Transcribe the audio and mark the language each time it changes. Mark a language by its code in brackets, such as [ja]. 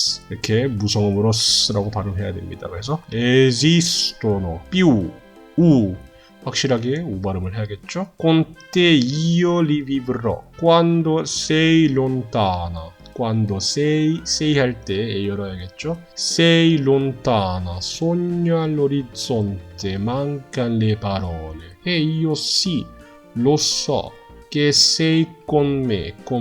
[ko] 이렇게 무성음으로 S라고 발음해야 됩니다. 그래서 esistono, più, u 확실하게 우 발음을 해야겠죠? [it] con te io li vivrò quando sei lontana. quando sei [ko] 할 때 A 열어야겠죠? [it] sei lontana, sogno all'orizzonte, mancan le parole. E io sì, lo so, che sei con me.